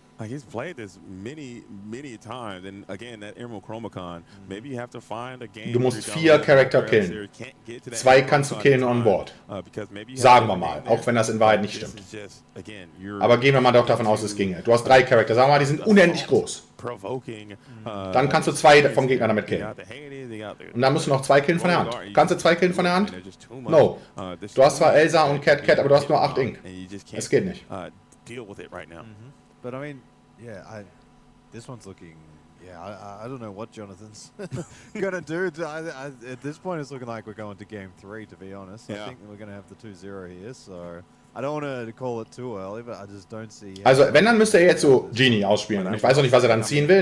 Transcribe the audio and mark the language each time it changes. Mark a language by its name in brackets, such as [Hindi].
[English] He's played this many times, and again, that Emerald Chromicon, maybe you have to find a game. [German] Du musst 4 Charakter killen. 2 kannst du killen on board. Sagen wir mal, auch wenn das in Wahrheit nicht stimmt. Aber gehen wir mal doch davon aus, es ginge. Du hast 3 Charakter, sagen wir mal, die sind unendlich groß. Dann kannst du 2 vom Gegner damit killen. Und dann musst du noch 2 killen von der Hand. Kannst du 2 killen von der Hand? No. Du hast zwar Elsa und Cat, aber du hast nur 8 Ink. Es geht nicht. [English] Deal with it right now. But I mean, yeah, this one's looking Yeah, I don't know what Jonathan's going to do. At this point, it's looking like we're going to game 3, to be honest. Yeah. I think we're going to have the 2-0 here, so I don't want to call it too early, but I just don't see... [German] Also, wenn, dann müsste er jetzt so Genie ausspielen. Und ich weiß auch nicht, was er dann ziehen will.